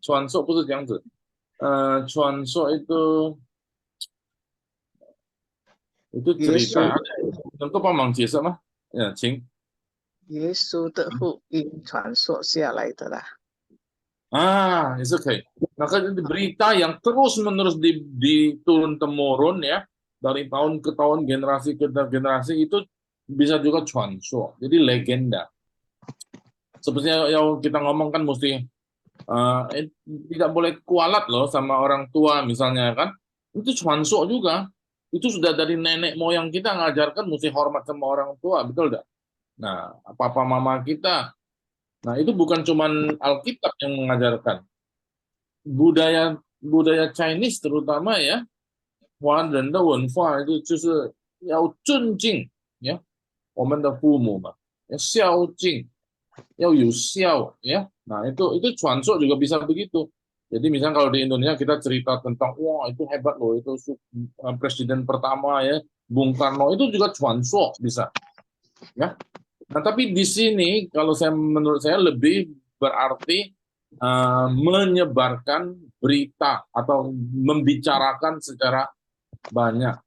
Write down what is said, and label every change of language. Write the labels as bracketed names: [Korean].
[Chinese] 传说不是这样子，传说 [Indonesian] itu cerita. [Chinese] 能够帮忙解释吗？请。耶稣的福音传说下来的啦。也是可以。 [Indonesian] Maka berita yang terus-menerus diturun temurun ya, dari tahun ke tahun, generasi ke generasi, itu bisa juga 传说, jadi legenda. Seperti yang kita ngomong kan mesti tidak boleh kualat loh sama orang tua misalnya kan, itu 传说 juga. Itu sudah dari nenek moyang kita ngajarkan mesti hormat sama orang tua, betul tidak? Nah, papa mama kita. Nah, itu bukan cuman Alkitab yang mengajarkan. Budaya Chinese terutama ya, [Chinese] 华人的文化就是要尊敬呀，我们的父母嘛，要孝敬，要有孝ya. [Indonesian] Nah, itu 传说 juga bisa begitu. Jadi misalnya kalau di Indonesia kita cerita tentang wah itu hebat loh, itu presiden pertama ya, Bung Karno, itu juga 传说 bisa. Ya. Nah, tapi di sini kalau menurut saya lebih berarti menyebarkan berita atau membicarakan secara banyak.